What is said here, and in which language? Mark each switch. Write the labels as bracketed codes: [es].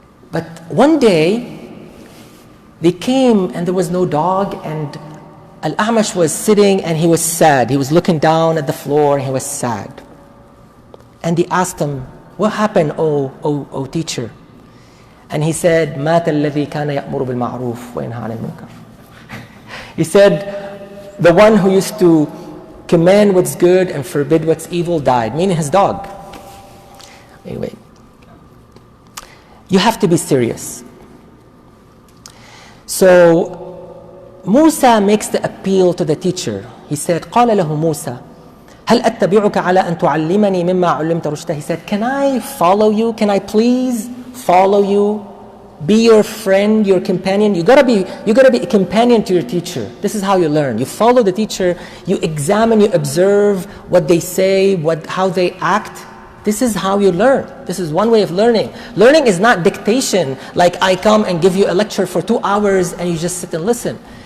[en] But one day, they came and there was no dog, and Al-A'mash was sitting and he was sad. He was looking down at the floor and he was sad. And they asked him, what happened, oh teacher? And he said, [ar] مَاتَ الَّذِي كَانَ يَأْمُرُ بِالْمَعْرُوفِ وَيَنْهَى عَنِ الْمُنكَرِ. [en] He said, the one who used to command what's good and forbid what's evil died, meaning his dog. Anyway, you have to be serious. So Musa makes the appeal to the teacher. He said, [ar] قال له موسى هل أتبعك على أن تعلمني مما علمت رشدا. [en] He said, can I follow you? Can I please follow you? Be your friend, your companion. You gotta be a companion to your teacher. This is how you learn. You follow the teacher, you examine, you observe what they say, how they act. This is how you learn. This is one way of learning. Learning is not dictation, like I come and give you a lecture for 2 hours and you just sit and listen.